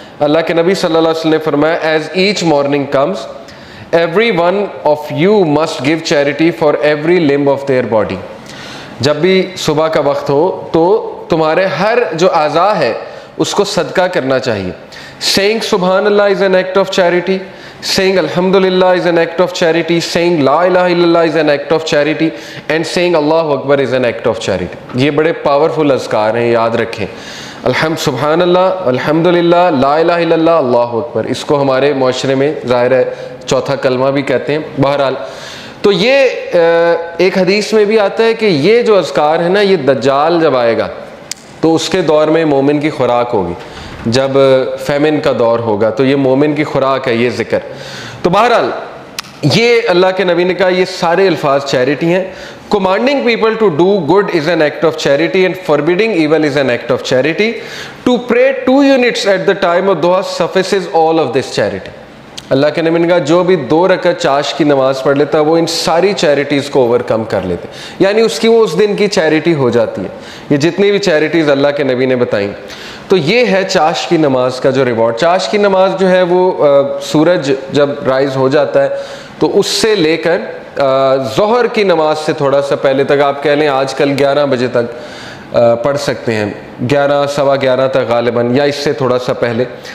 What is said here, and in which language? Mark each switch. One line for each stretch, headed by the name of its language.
Urdu: اللہ کے نبی صلی اللہ علیہ وسلم نے فرمایا،
English: As each morning comes every one of you must give charity for every limb of their body.
Urdu: جب بھی صبح کا وقت ہو تو تمہارے ہر جو اعضاء ہے اس کو صدقہ کرنا چاہیے.
English: Saying سبحان اللہ is an act of charity, saying alhamdulillah is an act of charity, saying la ilaha illallah is an act of charity, and saying Allahu Akbar is an act of charity.
Urdu: یہ بڑے powerful اذکار ہیں، یاد رکھیں. سبحان اللہ، الحمدللہ، لا الہ الا اللہ، اللہ اکبر. اس کو ہمارے معاشرے میں ظاہر ہے چوتھا کلمہ بھی کہتے ہیں. بہرحال تو یہ ایک حدیث میں بھی آتا ہے کہ یہ جو اذکار ہے نا، یہ دجال جب آئے گا تو اس کے دور میں مومن کی خوراک ہوگی. جب فیمن کا دور ہوگا تو یہ مومن کی خوراک ہے یہ ذکر. تو بہرحال یہ اللہ کے نبی نے کہا یہ سارے الفاظ چیریٹی ہیں.
English: commanding people to do good is an act of charity and forbidding evil is an act of charity. To pray 2 units at the time of duha suffices all of this charity.
Urdu: اللہ کے نبی نے کہا جو بھی 2 رکعت چاش کی نماز پڑھ لیتا وہ ان ساری چیریٹیز کو اوور کم کر لیتے، یعنی اس کی وہ اس دن کی چیریٹی ہو جاتی ہے. یہ جتنی بھی چیریٹیز اللہ کے نبی نے بتائیں. تو یہ ہے چاش کی نماز کا جو ریوارڈ. چاش کی نماز جو ہے وہ سورج جب رائز ہو جاتا ہے تو اس سے لے کر ظہر کی نماز سے تھوڑا سا پہلے تک، آپ کہہ لیں آج کل 11 بجے تک پڑھ سکتے ہیں، 11 سوا 11 تک غالباً، یا اس سے تھوڑا سا پہلے.